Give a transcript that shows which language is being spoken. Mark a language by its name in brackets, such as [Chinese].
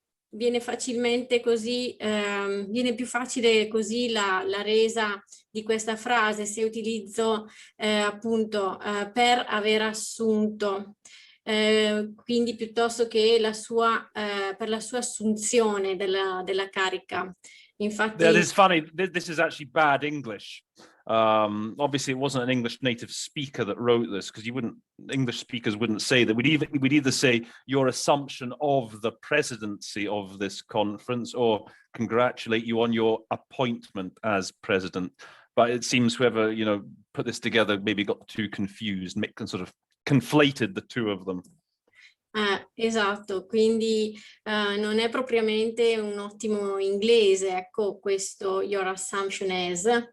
[Italian] Viene facilmente così, viene più facile così la resa di questa frase se utilizzo appunto per aver assunto, quindi piuttosto che per la sua assunzione della carica. Infatti, [English] that is funny. This is actually bad English. Obviously, it wasn't an English native speaker that wrote this, because English speakers wouldn't say that. We'd either say your assumption of the presidency of this conference, or congratulate you on your appointment as president. But it seems whoever put this together maybe got too confused, sort of conflated the two of them. [Italian] Esatto, quindi non è propriamente un ottimo inglese, ecco questo [English] your assumption [Italian] is.